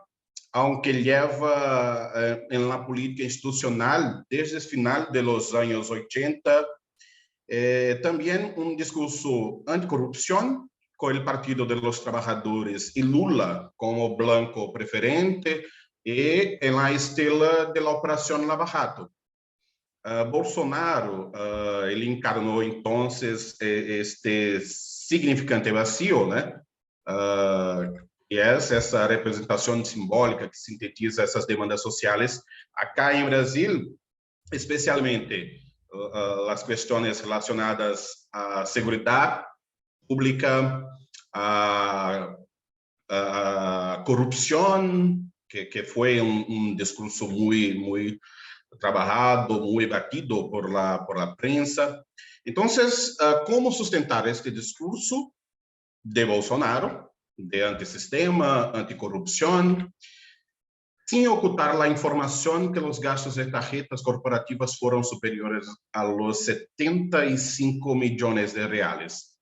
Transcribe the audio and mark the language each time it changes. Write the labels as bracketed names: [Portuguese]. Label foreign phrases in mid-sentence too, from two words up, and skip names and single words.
[Spanish] aunque lleva en la política institucional desde el final de los años 80, también un discurso anticorrupción con el Partido de los Trabajadores y Lula como blanco preferente y en la estela de la Operación Lava Jato. Bolsonaro, [Portuguese] ele encarnou [Spanish] entonces este significante vacío, [Portuguese] né? E essa representação simbólica que sintetiza essas demandas sociais acá em Brasil, especialmente as questões relacionadas à segurança pública, à corrupção, que foi discurso muito trabajado, [Spanish] muy batido por la prensa. Entonces, ¿cómo sustentar este discurso de Bolsonaro, de antisistema, anticorrupción, sin ocultar la información que los gastos de tarjetas corporativas fueron superiores a los 75 millones de reales?